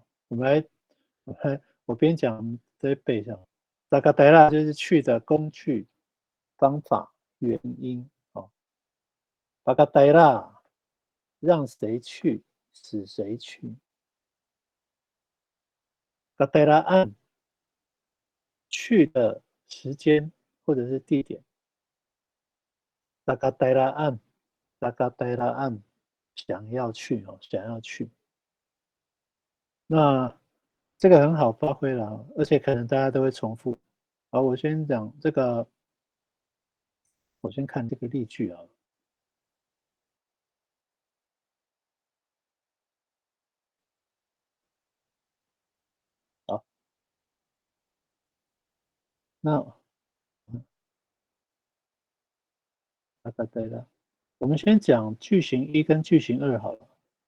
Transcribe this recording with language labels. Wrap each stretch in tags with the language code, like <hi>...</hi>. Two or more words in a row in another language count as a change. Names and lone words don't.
<zh>我边讲在背上。Zakatayla 就是去的工具、方法、原因哦。Zakatayla 让谁去，使谁去。Zakatayla an 去的时间或者是地点。Zakatayla an，Zakatayla an 想要去哦，想要去。那这个很好发挥了，而且可能大家都会重复。好，我先讲这个，我先看这个例句啊。好，那对了， 我们先讲句型1跟句型2好了。</zh>